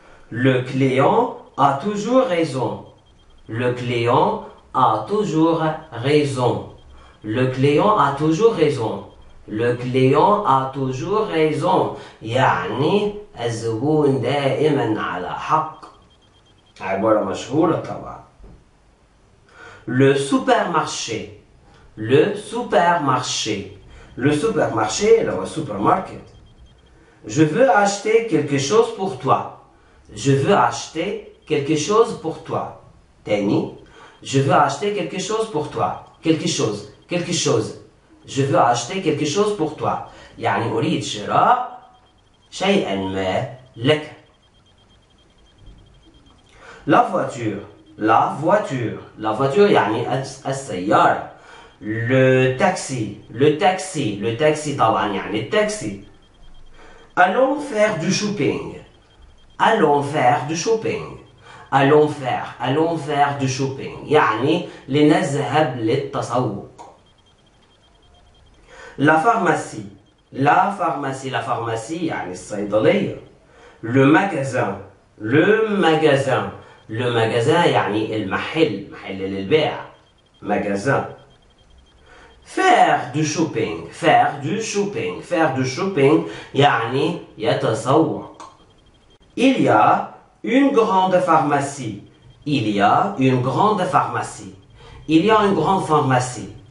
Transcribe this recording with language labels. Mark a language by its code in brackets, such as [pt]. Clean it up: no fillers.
[fr] Le client a toujours raison. Le client a toujours raison. Le client a toujours raison. Le client a toujours raison [ar] يعني الزبون دائما على حق. عبارة مشهورة طبعا. Le supermarché. [fr] Le supermarché [ar] اللي هو [fr] supermarket. Je veux acheter quelque chose pour toi. Je veux acheter quelque chose pour toi. [ar] تاني. [fr] Je veux acheter quelque chose pour toi. quelque chose. Je veux acheter quelque chose pour toi. [ar] يعني أريد شراء شيئا ما لك. [fr] La voiture [ar] يعني السيارة. Le taxi طبعا يعني التاكسي. [fr] Allons faire du shopping. Allons faire du shopping [ar] يعني لنذهب للتسوق. [fr] La pharmacie [ar] يعني الصيدلية. Le magasin يعني المحل للبيع. [fr] magasin. Faire du shopping [ar] يعني يتسوق. [fr] Il y a une grande pharmacie. Il y a une grande pharmacie. Il y a une grande pharmacie.